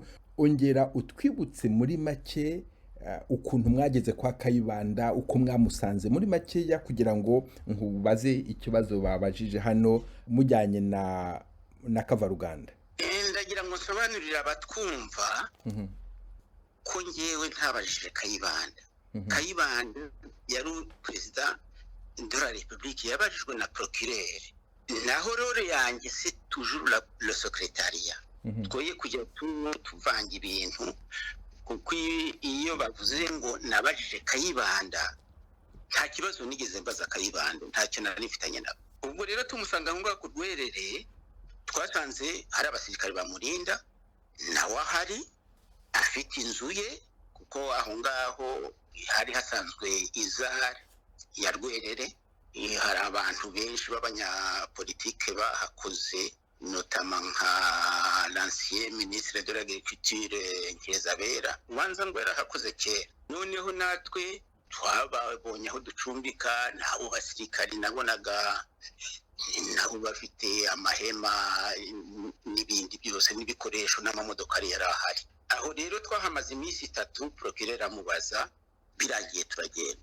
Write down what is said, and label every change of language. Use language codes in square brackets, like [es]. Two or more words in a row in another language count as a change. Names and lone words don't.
[rw] Ongera utwibutse muri make ukuntu mwageze kwa Kayibanda, uko mwamusanze muri makeya, kugira ngo nkubaze ikibazo babajije hano mujyanye na Kavaruganda. Ndagira ngo nsobanurire abatwumva ko ngewe ntabajije Kayibanda. Kayibanda yari perezida [fr] de la République, [rw] yabajijwe na procureur. Naho rero yanjye [fr] c'est toujours le secrétariat. [rw] Twoye kujya tuvanga ibintu, kuko iyo bavuze ngo nabajije Kayibanda nta kibazo nigeze mbaza Kayibanda, ntacyo nari nifitanye nabo. Ubwo rero tumusanga aho ngaho ku rwerere, twasanze hari abasirikare bamurinda, nawe ahari afite inzu ye, kuko aho ngaho hari hasanzwe izari ya rwerere. Hari abantu benshi b'abanyapolitike bahakoze, notamment nka [fr] l'ancien ministre de l'agriculture [rw] Nkizabera, ubanza ngo yarahakoze kera. Noneho natwe twababonye aho ducumbika, nabo basirikari nabonaga nabo bafite amahema n'ibindi byose n'ibikoresho n'amamodoka yari ahari. Aho rero twahamaze iminsi 3, procureur amubaza, biragiye turagenda.